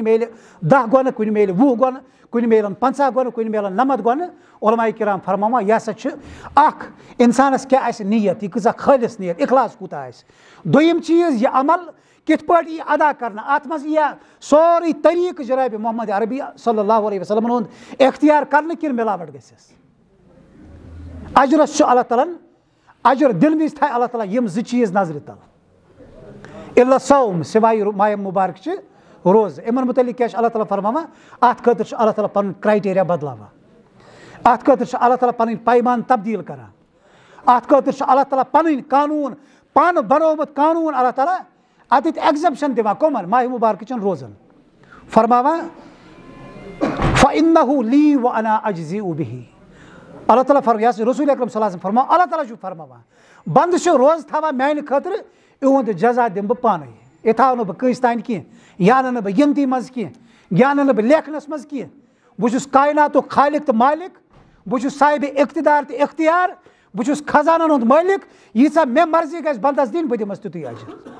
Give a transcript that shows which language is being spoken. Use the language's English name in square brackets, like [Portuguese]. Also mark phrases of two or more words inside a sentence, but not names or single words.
[Kashmiri] میلہِ 10 گۄنہٕ کُنہِ میلہِ 20 گۄنہٕ کُنہِ میلن 50 گۄنہٕ کُنہِ میلن 90 گۄنہٕ علماء کرام فرماوان یہِ ہسا چھُ اکھ انسانس کیاہ آسہِ نیت یہِ کۭژاہ خٲلص نیت اخلاص کوٗتاہ آسہِ دوٚیِم چیٖز یہِ عمل کِتھ پٲٹھۍ یی ادا کرنہٕ اتھ منٛز یی سورُے طریٖقہٕ جنابِ محمد عربی [Arabic] صلی اللہ علیہ وسلم [Kashmiri] ہُنٛد اختیار کرنہٕ کِنہٕ ملاوٹ گژھٮ۪س اجرس چھُ اللہ تعالیٰ ہن اجر دِنہٕ وِزِ تھایہِ اللہ تعالیٰ یِم 2 چیٖز نظرِ تل [Arabic] الا صوم [Kashmiri] سوائے ماہ مبارک چہِ روزٕ یِمن متعلق کیاہ چھُ اللہ تعالیٰ فرماوان اتھ خٲطرٕ چھُ اللہ تعالیٰ پنُن کرایٹیریا بدلاوان اتھ خٲطرٕ چھُ اللہ تعالیٰ پنٕنۍ پیمان تبدیٖل کران اتھ خٲطرٕ چھُ اللہ تعالیٰ پنٕنۍ قانوٗن پانہٕ بنومُت قانوٗن اللہ تعالیٰ اتٮ۪تھ ایگزمپشن دِوان کٕمن ماہ مبارکٕچن روزن فرماوان [Arabic] فإنه لی وأنا أجزئ بہ [Kashmiri] اللہ تعالیٰ رسول اکرم [Arabic] صلی اللہ علیہ وسلم [Kashmiri] فرماوان اللہ تعالیٰ چھُ فرماوان بنٛدٕ چھُ روزٕ تھاوان میانہِ خٲطرٕ یِہُنٛد جزا دِمہٕ بہٕ پانے یہِ تھاو نہٕ بہٕ کٲنٛسہِ تانۍ کینٛہہ یہِ اَنہٕ نہٕ بہٕ گِنتی منٛز کینٛہہ یہِ اَنہٕ نہٕ بہٕ لیکھنس منٛز کینٛہہ بہٕ چھُس کایناتُک خالق تہٕ مالک بہٕ چھُس صاحبِ اقتدار تہٕ اختیار بہٕ چھُس خزانن ہُنٛد مٲلِک ییٖژاہ مےٚ مرضی گژھِ بنٛدس دِنۍ بہٕ دِمس تیُتُے اجر